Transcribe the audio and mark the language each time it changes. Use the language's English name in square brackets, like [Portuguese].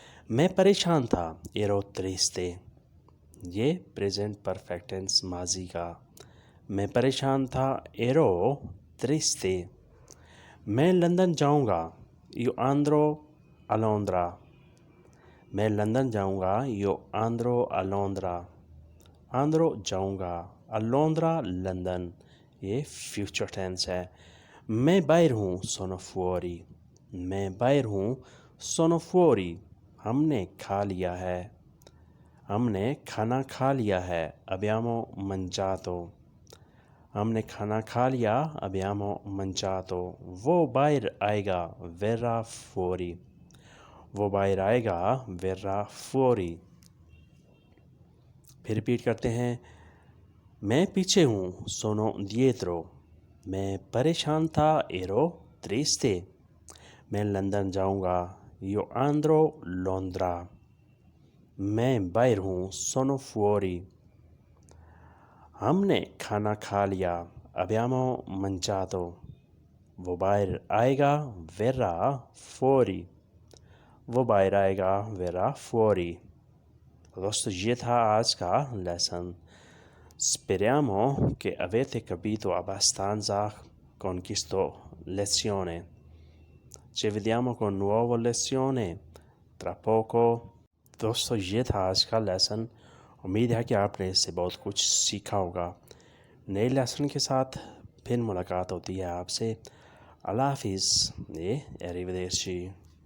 [Urdu] میں پریشان تھا. [Italian] Ero triste [Urdu] یہ پریزنٹ پرفیکٹ ٹینس ماضی کا. میں پریشان تھا. [Italian] Ero triste [Urdu] میں لندن جاؤں گا. [Italian] Io andrò a Londra [Urdu] میں لندن جاؤں گا. [Italian] Io andrò a Londra andrò [Urdu] جاؤں گا. [Italian] A Londra [Urdu] لندن یہ فیوچر ٹینس ہے. میں باہر ہوں. [Italian] Sono fuori [Urdu] میں باہر ہوں. [Italian] Sono fuori [Urdu] ہم نے کھا لیا ہے. ہم نے کھانا کھا لیا ہے. [Italian] Abbiamo mangiato [Urdu] ہم نے کھانا کھا لیا. [Italian] Abbiamo mangiato [Urdu] وہ باہر آئے گا. [Italian] Verrà fuori [Urdu] وہ باہر آئے گا. [Italian] Verrà fuori. [Urdu] پھر ریپیٹ کرتے ہیں میں پیچھے ہوں. [Italian] Sono dietro [Urdu] میں پریشان تھا. [Italian] Ero triste [Urdu] میں لندن جاؤں گا. [Italian] Io andrò Londra. [Urdu] میں باہر ہوں [Italian] sono fuori. [Urdu] ہم نے کھانا کھا لیا [Italian] abbiamo mangiato. [Urdu] وہ باہر آئے گا [Italian] verrà fuori. [Urdu] وہ باہر آئے گا [Italian] verrà fuori. [Urdu] دوستو یہ تھا آج کا lesson. [Italian] Speriamo che avete capito abbastanza con questa lezione. Ci vediamo con nuova lezione tra poco. [Urdu] دوستو یہ تھا آج کا لیسن. امید ہے کہ آپ نے اس سے بہت کچھ سیکھا ہوگا. نئے لیسن کے ساتھ پھر ملاقات ہوتی ہے آپ سے. اللہ حافظ. [Italian] arrivederci.